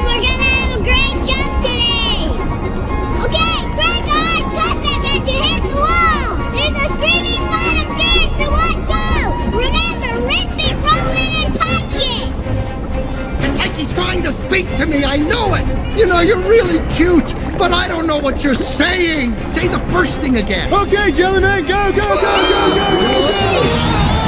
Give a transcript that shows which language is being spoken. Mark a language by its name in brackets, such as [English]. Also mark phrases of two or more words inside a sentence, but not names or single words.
[English] We're gonna have a great jump today! Okay, break hard, cut back as you hit the wall! There's a screaming bottom turn, so watch out! Remember, rip it, roll it, and touch it! It's like he's trying to speak to me, I know it! You know, you're really cute, but I don't know what you're saying! Say the first thing again! Okay, Jellyman, go, go, go, go, go, go, go!